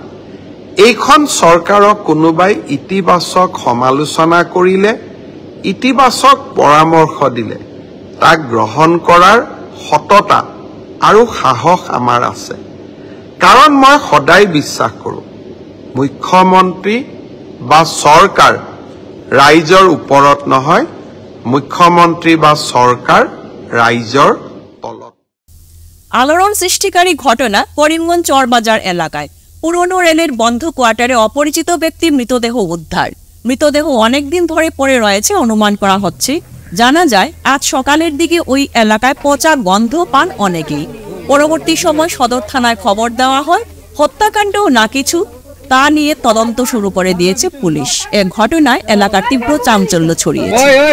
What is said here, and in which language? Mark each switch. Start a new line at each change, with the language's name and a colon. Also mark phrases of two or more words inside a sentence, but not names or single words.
Assamese: এইখন চৰকাৰক কোনোবাই ইতিবাচক সমালোচনা কৰিলে ইতিবাচক পৰামৰ্শ দিলে তাক গ্ৰহণ কৰাৰ সততা আৰু সাহস আমাৰ আছে কাৰণ মই সদায় বিশ্বাস কৰোঁ মুখ্যমন্ত্ৰী বা চৰকাৰ ৰাইজৰ ওপৰত নহয় মুখ্যমন্ত্ৰী বা চৰকাৰ ৰাইজৰ তলত
Bangla: আলোড়ন সৃষ্টিকারী ঘটনা করিমগঞ্জ চরবাজার এলাকায় পুরনো রেলের বন্ধ কোয়ার্টারে অপরিচিত ব্যক্তি মৃতদেহ উদ্ধার মৃতদেহ অনেকদিন ধরে পড়ে রয়েছে অনুমান করা হচ্ছে জানা যায় আজ সকালের দিকে ওই এলাকায় পচা গন্ধ পান অনেকেই পরবর্তী সময় সদর থানায় খবর দেওয়া হয় হত্যাকাণ্ড না কিছু তা নিয়ে তদন্ত শুরু করে দিয়েছে পুলিশ এ ঘটনায় এলাকার তীব্র চাঞ্চল্য ছড়িয়েছে